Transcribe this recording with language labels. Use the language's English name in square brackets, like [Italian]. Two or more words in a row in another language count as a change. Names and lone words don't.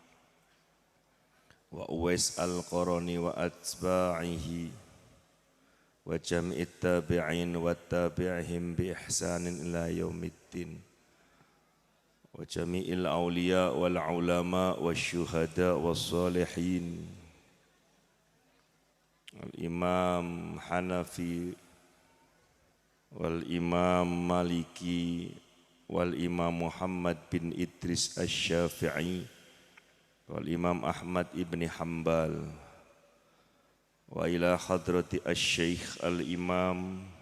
[Arabic] وأويس القرني وأتباعه وجميع التابعين وتابعيهم بإحسان إلى يوم الدين وجميع الأولياء والعلماء والشهداء والصالحين الإمام حنفي والإمام مالكي والإمام محمد بن إدريس الشافعي والإمام أحمد بن حنبل وإلى حضرة الشيخ الإمام